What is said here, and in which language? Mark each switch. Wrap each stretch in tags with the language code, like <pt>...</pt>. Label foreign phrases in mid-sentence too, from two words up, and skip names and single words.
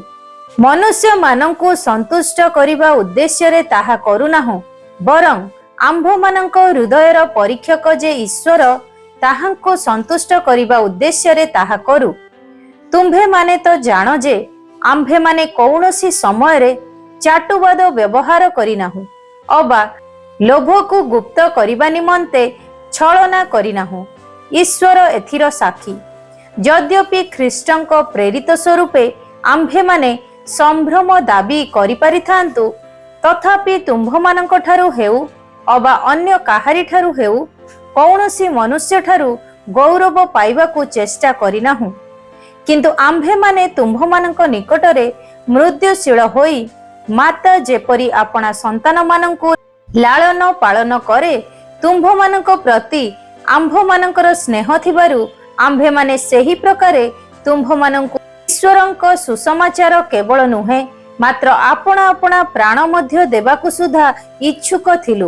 <or>ମନୁଷ୍ୟ ମାନଙ୍କୁ ସନ୍ତୁଷ୍ଟ କରିବା ଉଦ୍ଦେଶ୍ୟ ରେ ତାହା କରୁନାହୁଁ, ବରଂ ଆମ୍ଭ ମାନଙ୍କ ହୃଦୟର ପରୀକ୍ଷକ ଯେ ଈଶ୍ୱର ତାହାଙ୍କୁ ସନ୍ତୁଷ୍ଟ କରିବା ଉଦ୍ଦେଶ୍ୟ ରେ ତାହା କରୁ। ତୁମ୍ଭେ ମାନେ ତ ଜାଣ ଯେ ଆମ୍ଭେ ମାନେ କୌଣସି ସମୟ ରେ ଚାଟୁବାଦ ବ୍ୟବହାର କରିନାହୁଁ, ଅବା ଲୋଭ କୁ ଗୁପ୍ତ କରିବା ନିମନ୍ତେ ଛଳନା କରିନାହୁଁ। ଈଶ୍ୱର ଏଥିର ସାକ୍ଷୀ। ଯଦ୍ୟପି ଖ୍ରୀଷ୍ଟଙ୍କ ପ୍ରେରିତ ସ୍ୱରୂପେ ଆମ୍ଭେ ମାନେ ସମ୍ଭ୍ରମ ଦାବି କରି ପାରିଥାନ୍ତୁ, ତଥାପି ତୁମ୍ଭ ମାନଙ୍କ ଠାରୁ ହେଉ ଅବା ଅନ୍ୟ କାହାରି ଠାରୁ ହେଉ କୌଣସି ମନୁଷ୍ୟ ଠାରୁ ଗୌରବ ପାଇବାକୁ ଚେଷ୍ଟା କରିନାହୁଁ। କିନ୍ତୁ ଆମ୍ଭେ ମାନେ ତୁମ୍ଭ ମାନଙ୍କ ନିକଟରେ ମୃତ୍ୟୁଶୀଳ ହୋଇ ମାତା ଯେପରି ଆପଣା ସନ୍ତାନ ମାନଙ୍କୁ ଲାଳନ ପାଳନ କରେ, ତୁମ୍ଭ ମାନଙ୍କ ପ୍ରତି ଆମ୍ଭ ମାନଙ୍କର ସ୍ନେହ ଥିବାରୁ ଆମ୍ଭେ ମାନେ ସେହି ପ୍ରକାରେ ତୁମ୍ଭ ମାନଙ୍କୁ ଈଶ୍ୱରଙ୍କ ସୁସମାଚାର କେବଳ ନୁହେଁ, ମାତ୍ର ଆପଣା ଆପଣା ପ୍ରାଣ ମଧ୍ୟ ଦେବାକୁ ସୁଦ୍ଧା ଇଚ୍ଛୁକ ଥିଲୁ।</or>